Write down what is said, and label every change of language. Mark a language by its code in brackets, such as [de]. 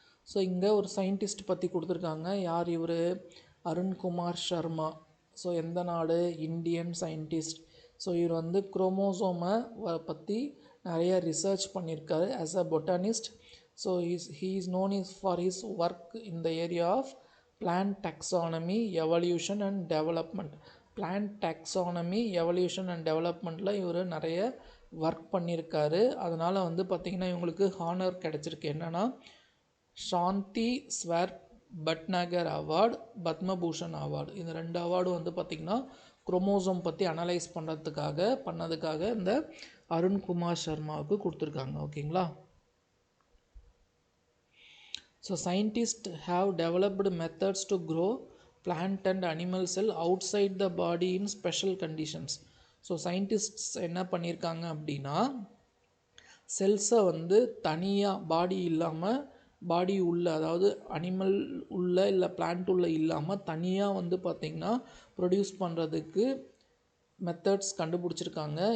[ta] So இங்கே ஒரு scientist பற்றி கொடுத்துருக்காங்க. யார் இவர்? அருண்குமார் சர்மா. ஸோ எந்த நாடு? Indian scientist. ஸோ இவர் வந்து குரோமோசோமை பற்றி நிறைய ரிசர்ச் பண்ணியிருக்காரு [en] As a botanist. So he is known for his work in the area of plant taxonomy, evolution and development. [ta] plant taxonomy, evolution and developmentல இவர் நிறைய ஒர்க் பண்ணியிருக்காரு. அதனால் வந்து பார்த்திங்கன்னா இவங்களுக்கு ஹானர் கிடச்சிருக்கு. என்னென்னா சாந்தி ஸ்வர் பட்நாகர் அவார்டு, பத்மபூஷன் அவார்டு. இந்த 2 அவார்டும் வந்து பார்த்திங்கன்னா குரோமோசோம் பற்றி அனலைஸ் பண்ணதுக்காக இந்த அருண்குமார் சர்மாவுக்கு கொடுத்துருக்காங்க. ஓகேங்களா? [en] So scientists have developed methods to grow plant and animal cell outside the body in special conditions. [ta] So scientists என்ன பண்ணியிருக்காங்க அப்படின்னா செல்ஸை வந்து தனியாக பாடி இல்லாமல், பாடி உள்ள, அதாவது அனிமல் உள்ள இல்லை பிளான்ட் உள்ள இல்லாமல் தனியாக வந்து பார்த்திங்கன்னா ப்ரொடியூஸ் பண்ணுறதுக்கு மெத்தட்ஸ் கண்டுபிடிச்சிருக்காங்க.